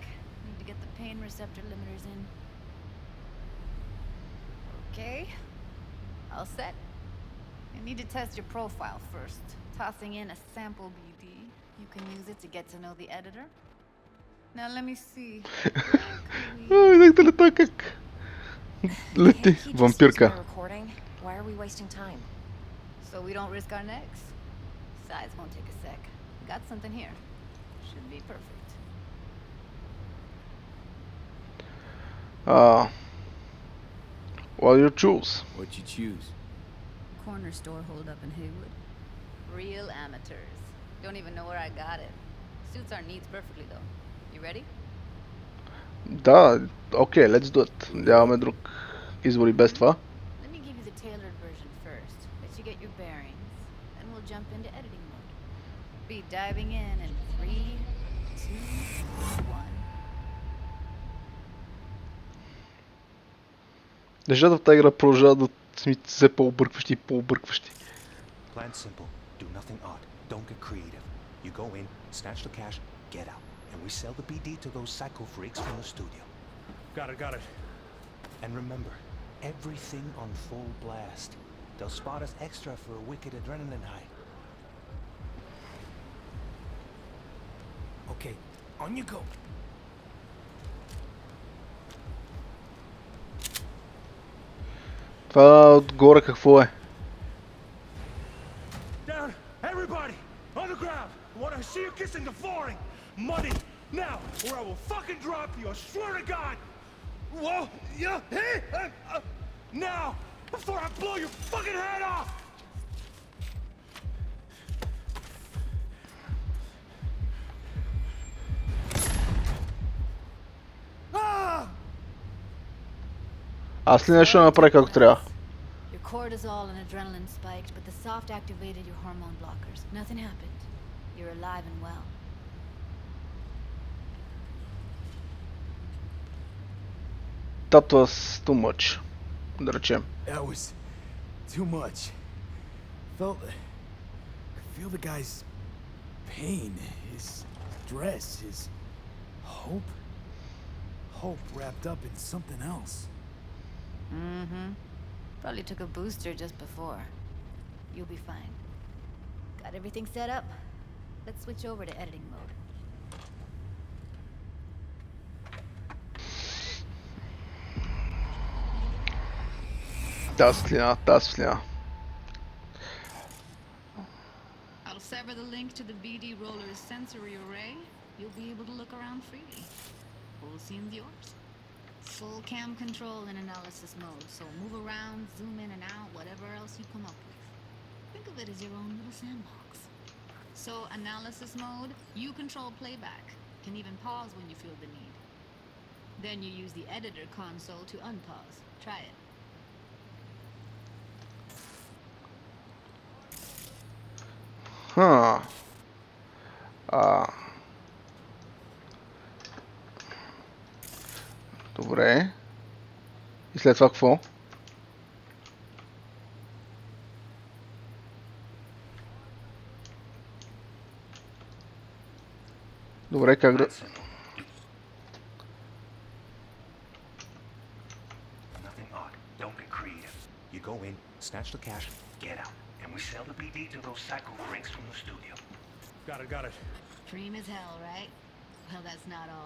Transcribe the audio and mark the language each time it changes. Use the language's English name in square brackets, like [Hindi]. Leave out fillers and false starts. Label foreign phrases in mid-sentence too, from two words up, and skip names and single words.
[English] Need to get the pain receptor limiters in. Okay. All set. You need to test your profile first. Tossing in a sample BD. You can use it to get to know the editor. Now let me see. [Bulgarian] Видяхте ли той как лети вампирка? [English] Why are we wasting time? So we don't risk our necks. Size won't take a sec. Got something here. Should be perfect. What do you choose? What you choose? Corner store hold up in Haywood. Real amateurs. Don't even know where I got it. Suits our needs perfectly though. You ready? [Bulgarian] Да, окей, [English] let's do it. [Bulgarian] Нямаме друг избор и без това. [English] Let me give you the tailored version first. Let you get your bearings. Then we'll jump into editing mode. Be diving in 3, 2, 1. [Bulgarian] Нещата в тази игра продължават да са ми все по-объркващи и по-объркващи. [English] Plan simple. Do nothing odd. Don't get creative. You go in, snatch the cash, get out. And we sell the BD to those psycho freaks from the studio. Got it. And remember, everything on full blast. They'll spot us extra for a wicked adrenaline high. Okay, on you go. [Bulgarian] Това отгоре какво е? [English] Down, everybody, on the ground. I want to see you kissing the flooring. Money, now, or I will fucking drop you. I swear to God. Whoa, yeah, hey, now, before I blow your fucking head off. [Bulgarian] Аз ли нещо направя както трябва? [English] Your cortisol and adrenaline spiked, but the soft activated your hormone blockers. Nothing happened. You're alive and well. That was too much. [Bulgarian] Да речем. [English] That was too much. I feel the guy's pain, his stress, his hope. Hope wrapped up in something else. Mm-hmm. Probably took a booster just before. You'll be fine. Got everything set up? Let's switch over to editing mode. [Bulgarian] Тази светлина. [English] I'll sever the link to the BD roller's sensory array. You'll be able to look around freely. Whole scene's yours. Full cam control in analysis mode, so move around, zoom in and out, whatever else you come up with. Think of it as your own little sandbox. So analysis mode, you control playback. Can even pause when you feel the need. Then you use the editor console to unpause. Try it. [Bulgarian] Добре. И след това какво? Добре, как да... [English] Nothing odd. Don't get creative. You go in, snatch the cash, get out. And we sell the BD to those psycho freaks from the studio. Got it. Dream as hell, right? Well, that's not all.